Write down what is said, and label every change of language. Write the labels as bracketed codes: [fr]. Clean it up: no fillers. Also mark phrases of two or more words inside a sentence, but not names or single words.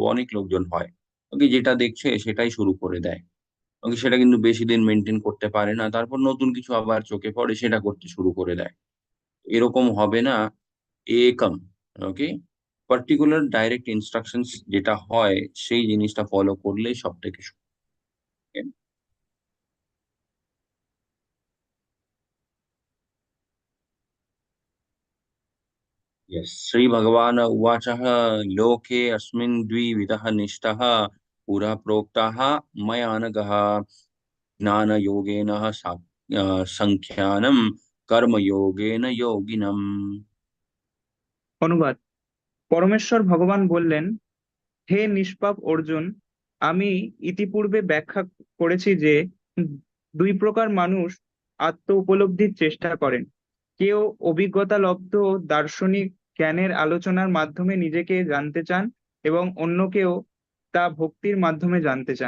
[bn] অনেক লোকজন হয়, ওকে, যেটা দেখছে সেটাই শুরু করে দেয়। ওকে, সেটা কিন্তু বেশি দিন মেনটেন করতে পারে না, তারপর নতুন কিছু আবার চোখে পড়ে, সেটা করতে শুরু করে দেয়। এরকম হবে না। [sa] একম, ওকে, [en] particular direct instructions [bn] যেটা হয় সেই জিনিসটা ফলো করলেই সব থেকে [sa] श्री भगवान उवाचः लोके अस्मिन् द्विविधः निष्ठः पुरा प्रोक्ताः मया नघः ज्ञानयोगेन संख्यानं कर्मयोगेन योगिनम्। [bn] অনুবাদ। পরমেশ্বর ভগবান বললেন, হে নিষ্পাপ অর্জুন, আমি ইতিপূর্বে ব্যাখ্যা করেছি যে দুই প্রকার মানুষ আত্ম উপলব্ধির চেষ্টা করেন। কেউ অভিজ্ঞতালব্ধ দার্শনিক জ্ঞানের আলোচনার মাধ্যমে নিজেকে জানতে চান এবং অন্য কেউ তা ভক্তির মাধ্যমে জানতে চান।